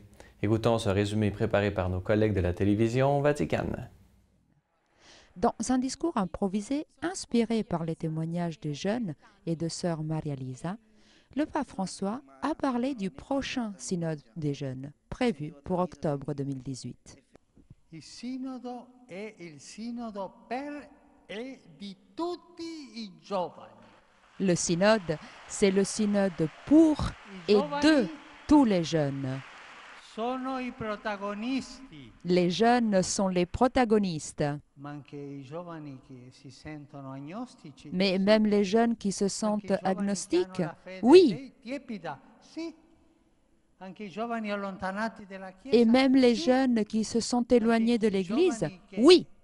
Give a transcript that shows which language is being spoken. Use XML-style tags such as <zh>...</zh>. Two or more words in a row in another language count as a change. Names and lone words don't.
<fr>Écoutons ce résumé préparé par nos collègues de la télévision Vaticane. Dans un discours improvisé, inspiré par les témoignages des jeunes et de sœur Maria-Lisa, le pape François a parlé du prochain synode des jeunes, prévu pour octobre 2018.</fr> <it>Il sinodo è il sinodo per e di tutti i giovani.</it> <fr>Le synode, c'est le synode pour et de tous les jeunes.</fr> <it>Sono i protagonisti.</it> <fr>Les jeunes sont les protagonistes. Mais même les jeunes qui se sentent agnostiques, oui. Et même les jeunes qui se sont éloignés de l'Église, oui.</fr>